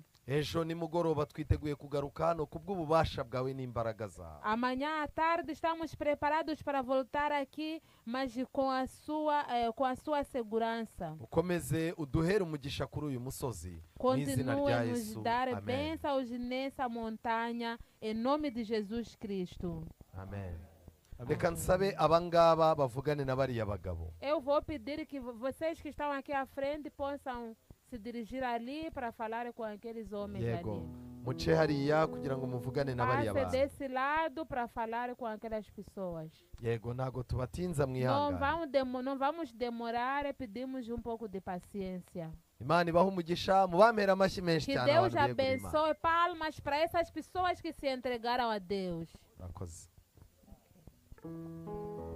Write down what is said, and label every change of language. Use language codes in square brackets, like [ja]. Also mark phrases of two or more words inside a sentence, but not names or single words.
[rw] Ejo nimugoroba twiteguye kugaruka hano kubw'ububasha bwawe n'imbaraga zawe. [pt] Amanhã à tarde estamos preparados para voltar aqui, mas com a sua segurança. [rw] Ukomeze uduhere umugisha kuri uyu musozi mu izina rya [pt] Continue a nos [rw] Yesu. [pt] dar [rw] Amen. [pt] bênçãos nessa montanha, em nome de Jesus Cristo. [rw] Amen. Reka nsabe abangaba bavugane na bariya bagabo. [pt] Eu vou pedir que vocês que estão aqui à frente possam se dirigir ali para falar com aqueles homens [rw] Yego. [pt] ali. [rw] Muce hariya kugira ngo muvugane na bariya [pt] Passe [rw] bantu. [pt] desse lado para falar com aquelas pessoas. [rw] Yego ntago tubatinza [pt] Não [rw] mwihangane. [pt] não vamos demorar, pedimos um pouco de paciência. [rw] Imana ibahe umugisha, mubampere amashyi menshi [pt] Que [rw] cyane [pt] Deus [rw] abantu begura Imana. [pt] abençoe, palmas para essas pessoas que se entregaram a Deus. [rw] Murakoze.